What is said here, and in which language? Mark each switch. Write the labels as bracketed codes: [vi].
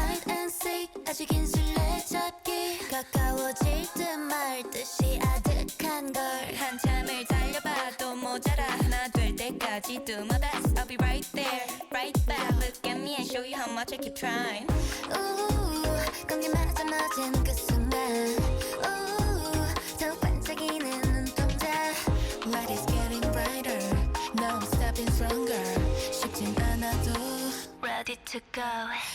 [en] Hide and seek, [ko] 아주 긴 술래잡기. 가까워질 듯 말 듯이 아득한 걸. 한참을 달려봐도 모자라. 하나 될 때까지 [en] do my best. I'll be right there, right back. Look at me and show you how much I keep trying. [ko] Ooh, 공기마저 맞은 그 순간. Ooh, 더욱 반짝이는 눈동자. [en] Light is getting brighter. Now I'm stepping stronger. [ko] 쉽진 않아도 [en] ready to go.